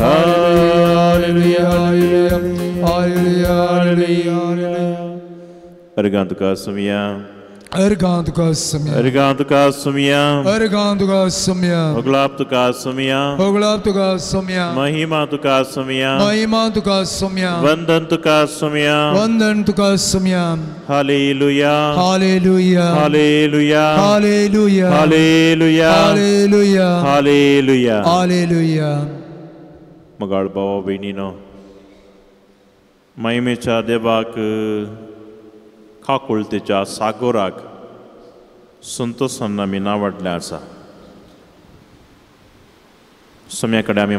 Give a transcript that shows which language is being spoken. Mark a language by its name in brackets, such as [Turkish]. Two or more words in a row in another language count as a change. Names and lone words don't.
[English] Hallelujah, hallelujah, hallelujah. [Konkani] Argantuka sumia. Argantuka sumia. Argantuka sumia. Argantuka sumia. Oglaptuka sumia. Oglaptuka sumia. Mahimatuka sumia. Mahimatuka sumia. Vandantuka sumia. Vandantuka sumia. [English] Hallelujah. Hallelujah. Hallelujah. Hallelujah. Hallelujah. Hallelujah. Hallelujah. Hallelujah. [Konkani] मगाळ भावा बहिणीनो महिमेच्या देवाक खाकुळतेच्या सागोराक संतोषान आमी नांवाडलें आसा सोम्या कडेन आमी